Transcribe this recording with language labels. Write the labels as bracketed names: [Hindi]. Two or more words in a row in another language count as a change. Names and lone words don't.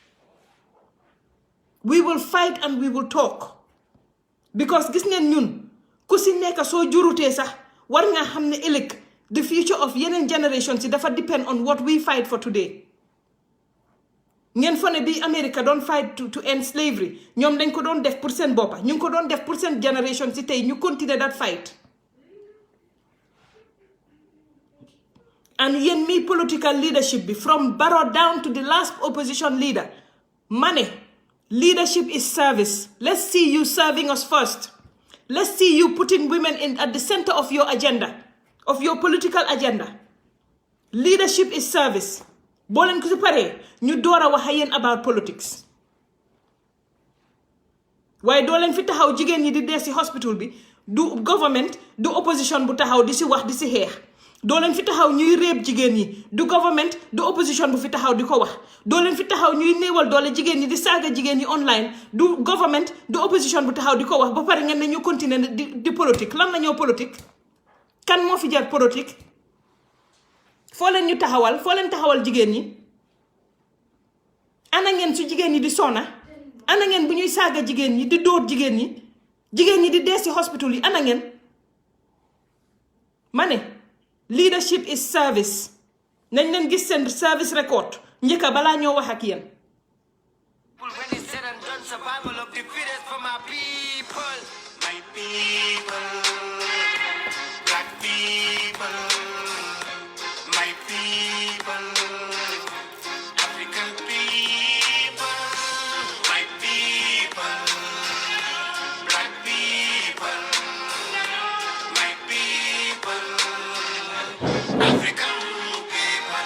[English] We will fight and we will talk. [Wolof] Because gis ngeen ñun ku si nekk soo jurutee sax war nga xam ne ëllëg [English] the future of [Wolof] yeneen generations dafa [English] depend on what we fight for today. [Wolof] ngeen fa ne bi America doon [English] fight to end slavery [Wolof] ñoom dañ ko doon def pour seen boppa ñu ngi ko doon def pour seen generation si tey ñu continuer [English] that fight. And [Wolof] yéen mi [English] political leadership bi from Barrow down to the last opposition leader money leadership is service. Let's see you serving us first. Let's see you putting women at the center of your agenda, of your political agenda. Leadership is service. [Wolof] boo leen ko si paree ñu door a wax ak yéen [English] about politics. [Wolof] waaye doo leen fi taxaw jigéen ñi di dee si hospital bi du government du opposition bu taxaw di si wax di si xeex. doo leen fi taxaw ñuy réeb jigéen ñi du government du opposition bu fi taxaw di ko wax. doo leen fi taxaw ñuy néewal doole jigéen ñi di saaga jigéen ñi online du government du opposition bu taxaw di ko wax ba pare ngeen ne ñu continuer di politique. lan la ñoo politique kan moo fi jar politique. foo leen ñu taxawal foo leen taxawal jigéen ñi ana ngeen su jigéen ñi di sona ana ngeen bu ñuy saaga jigéen ñi di dóor jigéen ñi di dee si hospital yi ana ngeen. ma ne [English] leadership is service [Wolof] nañ leen gis seen [English] service record [Wolof] njëkka balaa ñoo wax ak yéen. [English] When it's said and done, survival of the fittest for my people. My people, black people, my people, African people, my people, black people, my people, African people.